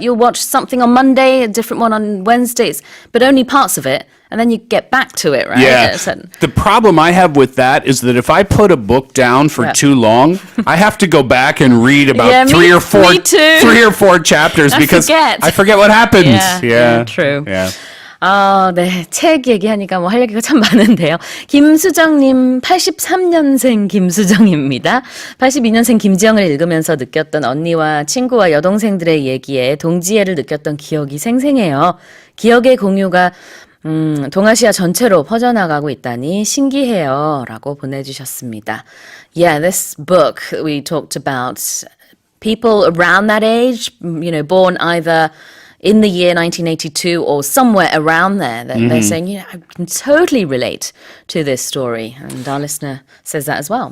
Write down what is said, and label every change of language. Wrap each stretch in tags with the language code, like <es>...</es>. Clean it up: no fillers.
<en>You'll watch something on Monday, a different one on Wednesdays, but only parts of it. And then you get back to it, right? Yeah. The problem I have with that is that if I put a book down for too long, I have to go back and read about me 3 or 4 chapters because I forget what happens. Yeah, true. Yeah.</en> <ko>네. 책 얘기하니까 뭐 할 얘기가 참 많은데요. 김수정님, 83년생 김수정입니다. 82년생 김지영을 읽으면서 느꼈던 언니와 친구와 여동생들의 얘기에 동지애를 느꼈던 기억이 생생해요. 기억의 공유가 동아시아 전체로 퍼져나가고 있다니 신기해요. 라고 보내주셨습니다.</ko> <en>Yeah, this book we talked about, people around that age, born either in the year 1982 or somewhere around there, they're saying, I can totally relate to this story. And our listener says that as well.</en>